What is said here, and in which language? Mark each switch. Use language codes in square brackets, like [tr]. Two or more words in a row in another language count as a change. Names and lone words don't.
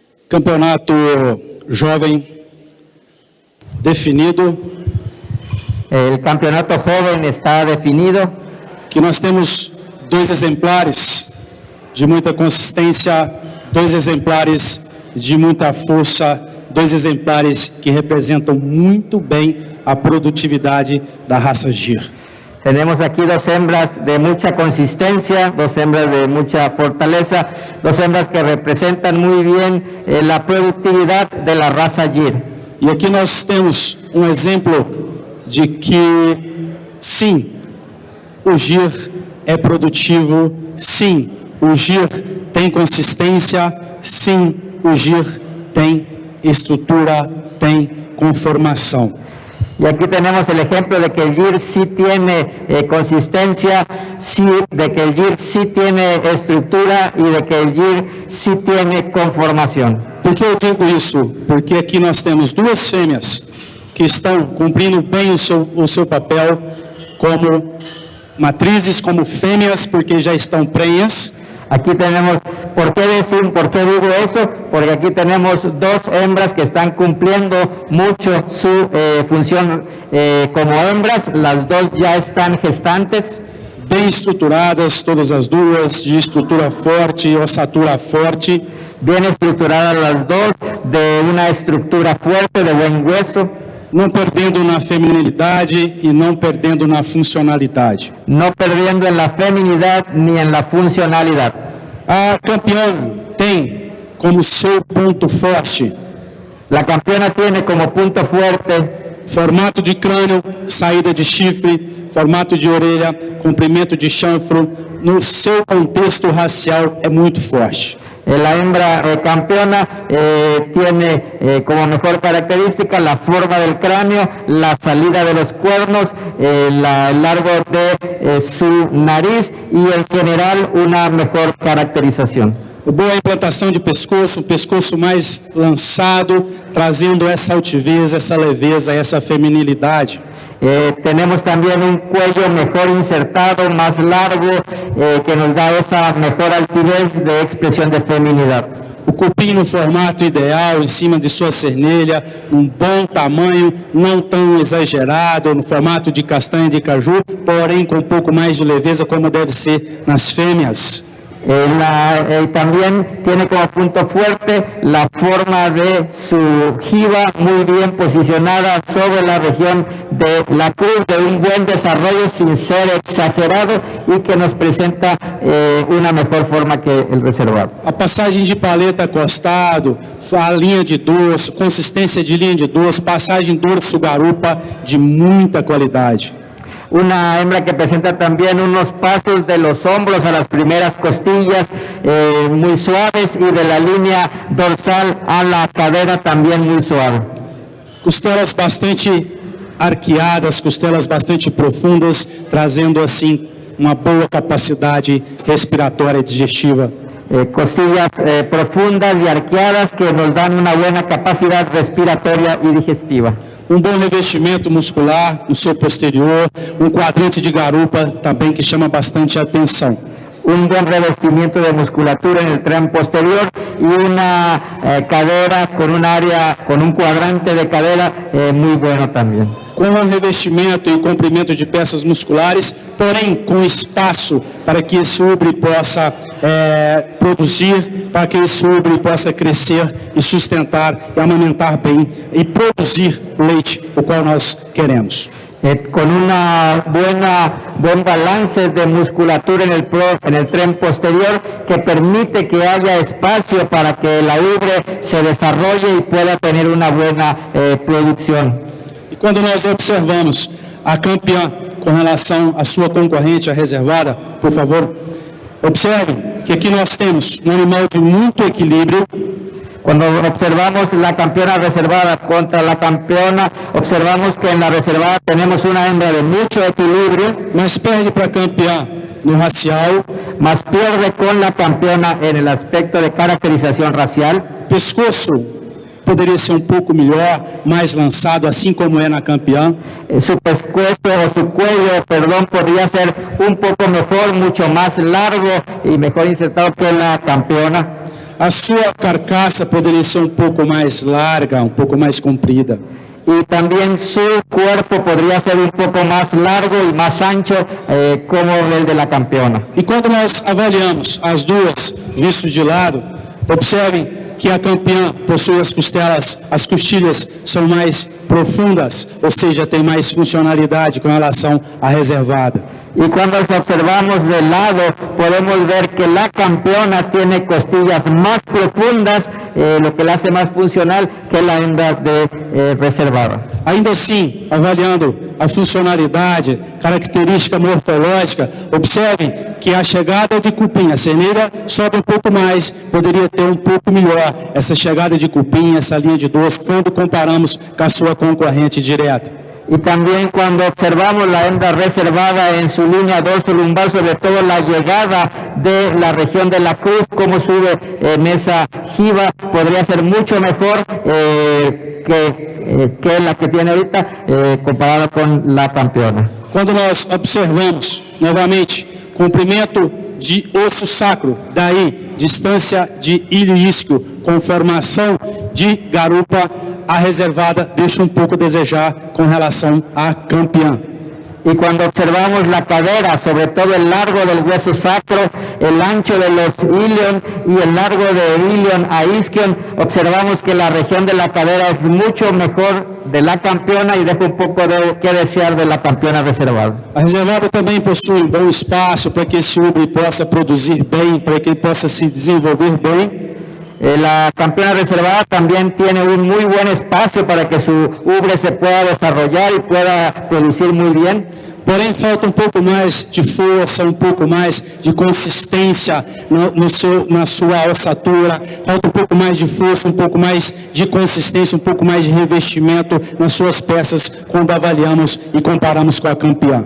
[pt] Campeonato jovem definido, [es] El campeonato joven está definido, [pt] que nós temos 2 exemplares de muita consistência, 2 exemplares de muita força, 2 exemplares que representam muito bem a produtividade da raça Gyr. [es] Tenemos aquí 2 hembras de mucha consistencia, 2 hembras de mucha fortaleza, 2 hembras que representan muy bien la productividad de la raza Gyr. [pt] E aqui nós temos um exemplo de que, sim, o Gyr é produtivo, sim, o Gyr tem consistência, sim, o Gyr tem estrutura, tem conformação. [es] Y aquí tenemos el ejemplo de que el Gyr sí tiene consistencia, sí, de que el Gyr sí tiene estructura y de que el Gyr sí tiene conformación. [pt] Por que eu digo isso? Porque aqui nós temos 2 fêmeas que estão cumprindo bem o seu papel como matrizes, como fêmeas, porque já estão prenhas. [es] Aquí tenemos, ¿por qué digo eso? Porque aquí tenemos 2 hembras que están cumpliendo mucho su función como hembras, las 2 ya están gestantes. [pt] Bem estruturadas, todas as 2, de estrutura forte, ossatura forte. [es] Bien estructuradas las 2, de una estructura fuerte, de buen hueso. [pt] Não perdendo na feminilidade e não perdendo na funcionalidade. [es] No perdiendo en la feminidad ni en la funcionalidad. [pt] A campeã tem como seu ponto forte [es] La campeona tiene como punto fuerte [pt] formato de crânio, saída de chifre, formato de orelha, comprimento de chanfro. No seu contexto racial é muito forte. [es] la hembra campeona tiene como mejor característica la forma del cráneo, la salida de los cuernos, el largo de su nariz y en general una mejor caracterización. [pt] Boa implantação de pescoço, um pescoço mais lançado, trazendo essa altivez, essa leveza, essa feminilidade. [es] Tenemos también un cuello mejor insertado, más largo, que nos da esa mejor altivez de expresión de feminidad. [pt] O cupim no formato ideal, em cima de sua cernelha, um bom tamanho, não tão exagerado, no formato de castanha de caju, porém com um pouco mais de leveza, como deve ser nas fêmeas. [es] También tiene como punto fuerte la forma de su jiba muy bien posicionada sobre la región de la cruz, de un buen desarrollo sin ser exagerado y que nos presenta una mejor forma que el reservado. [pt] A passagem de paleta acostado, a linha de dorso, consistência de linha de dorso, passagem dorso-garupa de muita qualidade. [es] Una hembra que presenta también unos pasos de los hombros a las primeras costillas muy suaves y de la línea dorsal a la cadera también muy suave. [pt] Costelas bastante arqueadas, costelas bastante profundas, trazendo assim uma boa capacidade respiratória e digestiva. [es] Costillas profundas y arqueadas que nos dan una buena capacidad respiratoria y digestiva. [pt] Um bom revestimento muscular no seu posterior, um quadrante de garupa também que chama bastante atenção. [es] Un buen revestimiento de musculatura en el tren posterior y una cadera con un área, con un cuadrante de cadera muy bueno también. [pt] Com um revestimento e comprimento de peças musculares, porém com espaço para que esse úbre possa produzir, para que esse úbre possa crescer e sustentar e amamentar bem e produzir leite, o qual nós queremos. [es] Con una buen balance de musculatura en el tren posterior que permite que haya espacio para que la ubre se desarrolle y pueda tener una buena producción. [pt] E quando nós observamos a campeã com relação à sua concorrente, a reservada, por favor, observem que aqui nós temos um animal de muito equilíbrio. [es] Cuando observamos la campeona reservada contra la campeona, observamos que en la reservada tenemos una hembra de mucho equilibrio, [pt] Mas perde para a campeã no racial, [es] más pierde con la campeona en el aspecto de caracterización racial. [pt] pescoço poderia ser um pouco melhor, mais lançado, assim como é na campeã. [es] Su pescuezo o su cuello, perdón, podría ser un poco mejor, mucho más largo y mejor insertado que la campeona. [pt] a sua carcaça poderia ser um pouco mais larga, um pouco mais comprida. [es] Y también su cuerpo podría ser un poco más largo y más ancho como el de la campeona. [pt] E quando nós avaliamos as duas vistos de lado, observem que a campeã possui as costilhas são mais profundas, ou seja, tem mais funcionalidade com relação à reservada. [es] Y cuando observamos de lado, podemos ver que la campeona tiene costillas más profundas, lo que la hace más funcional que la hembra de reservada. [pt] Ainda assim, avaliando a funcionalidade, característica morfológica, observem que a chegada de cupim, a cerneira sobe um pouco mais, poderia ter um pouco melhor essa chegada de cupim, essa linha de dorso, quando comparamos com a sua concorrente direta. [es] Y también cuando observamos la hembra reservada en su línea dorso-lumbar, sobre todo la llegada de la región de la cruz, cómo sube en esa jiba, podría ser mucho mejor que la que tiene ahorita comparada con la campeona. [pt] Quando nós observamos, novamente, comprimento de osso sacro, daí distância de ilho isquio com formação de garupa, a reservada deixa um pouco a desejar com relação à campeã. [es] Y cuando observamos la cadera, sobre todo el largo del hueso sacro, el ancho de los ilion y el largo de ilion a isquion, observamos que la región de la cadera es mucho mejor de la campeona y deja un poco que desear de la campeona reservada. [pt] A reservada também possui um bom espaço para que esse ubre possa produzir bem, para que ele possa se desenvolver bem. [es] La campeona reservada también tiene un muy buen espacio para que su ubre se pueda desarrollar y pueda producir muy bien. [pt] Porém, falta um pouco mais de força, um pouco mais de consistência na sua ossatura, falta um pouco mais de força, um pouco mais de consistência, um pouco mais de revestimento nas suas peças quando avaliamos e comparamos com a campeã.